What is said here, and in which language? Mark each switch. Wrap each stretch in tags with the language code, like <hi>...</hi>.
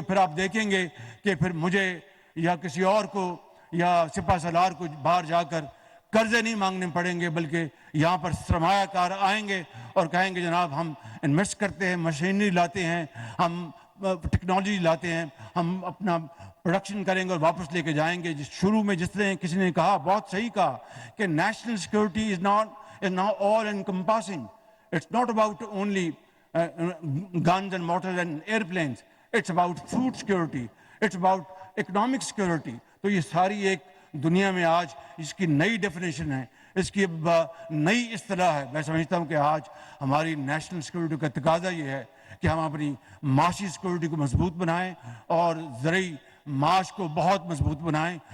<ur>پھر آپ دیکھیں گے کہ پھر مجھے یا کسی اور کو یا سپہ سالار کو باہر جا کر قرضے نہیں مانگنے پڑیں گے, بلکہ یہاں پر سرمایہ کار آئیں گے اور کہیں گے جناب ہم انویسٹ کرتے ہیں, مشینری لاتے ہیں, ہم ٹیکنالوجی لاتے ہیں, ہم اپنا پروڈکشن کریں گے اور واپس لے کے جائیں گے. شروع میں جس نے کسی نے کہا, بہت صحیح کہا, کہ</ur> <en>National security is now all encompassing. It's not about only guns and mortars and airplanes. It's about food security. It's about economic security.</en> <ur>تو یہ ساری ایک دنیا میں آج اس کی نئی ڈیفینیشن ہے, اس کی نئی اصطلاح ہے. میں سمجھتا ہوں کہ آج ہماری نیشنل سیکورٹی کا تقاضا یہ ہے کہ ہم اپنی معاشی سیکورٹی کو مضبوط بنائیں اور زرعی معاش کو بہت مضبوط بنائیں.</ur>